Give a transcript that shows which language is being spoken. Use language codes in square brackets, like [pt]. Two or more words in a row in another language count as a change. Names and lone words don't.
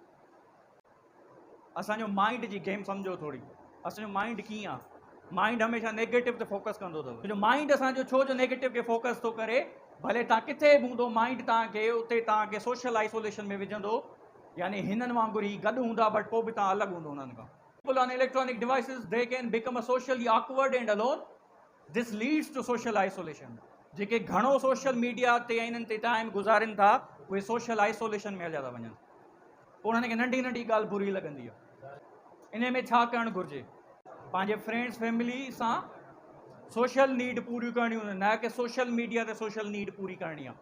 [sd] असांजो माइंड जी गेम सम्झो थोरी। असांजो माइंड कीअं आहे? माइंड हमेशह नेगेटिव ते फोकस कंदो अथव। जो माइंड असांजो छो जो नेगेटिव खे फोकस थो करे, भले तव्हां किथे बि हूंदो, माइंड तव्हांखे उते तव्हांखे [en] social isolation [sd] में विझंदो। यानी हिननि वांगुरु ई गॾु हूंदा, बट पोइ बि तव्हां अलॻि हूंदो हुननि खां। [en] People on electronic devices, they can become a socially awkward and alone. This leads to social isolation. [sd] जेके घणो [en] social media [sd] ते या इन्हनि ते टाइम गुज़ारनि था, उहे [en] social isolation [sd] में हलिया था वञनि। पोइ उन्हनि खे नंढी नंढी ॻाल्हि बुरी लॻंदी आहे। इन में छा करणु घुरिजे? पंहिंजे फ्रेंड्स फैमिली सां [en] social need [sd] पूरी करणी हूंदी, न कि [en] social media [sd] ते [en] social need [sd] पूरी करणी आहे।